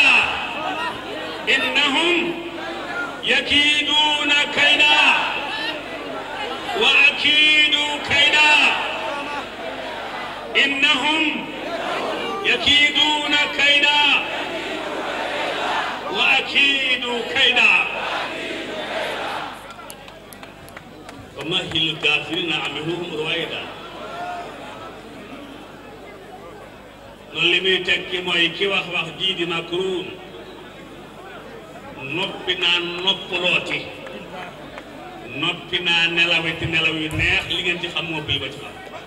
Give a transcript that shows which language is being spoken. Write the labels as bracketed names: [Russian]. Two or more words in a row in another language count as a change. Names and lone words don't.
[Arabic] إنهم يكيدون كيدا وأكيد كيدا. إنهم يكيدون كيدا وأكيد كيدا. ومهل الكافرين أعملهم رويدا. [Wolof] loolu li muy tekki mooy ki wax ji di Macron noppi naa noppalooti noppi naa nelawati nelaw yu neex li ngeen ci xam moo bii ba ci xam.